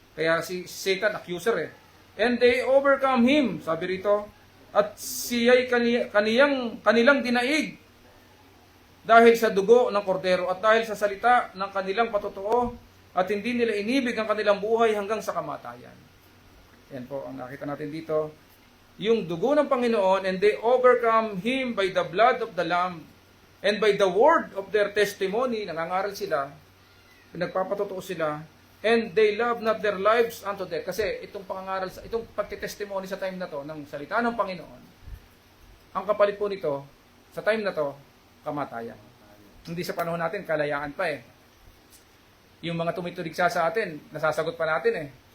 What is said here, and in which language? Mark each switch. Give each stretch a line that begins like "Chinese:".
Filipino: Kaya si Satan, accuser eh.
English: And they overcome him,
Filipino: sabi rito, at siya'y kanilang dinaig dahil sa dugo ng kordero at dahil sa salita ng kanilang patotoo at hindi nila inibig ang kanilang buhay hanggang sa kamatayan. Yan po ang nakita natin dito. Yung dugo ng Panginoon,
English: and they overcome him by the blood of the Lamb and by the word of their testimony.
Filipino: Nangangaral sila, pinagpapatotoo sila,
English: and they love not their lives unto death.
Filipino: Kasi itong pangangaral, itong pagtitestimony sa time na to ng salita ng Panginoon, ang kapalit po nito sa time na to, kamatayan. Hindi sa panahon natin, kalayaan pa eh. Yung mga tumituligsa sa atin, nasasagot pa natin eh.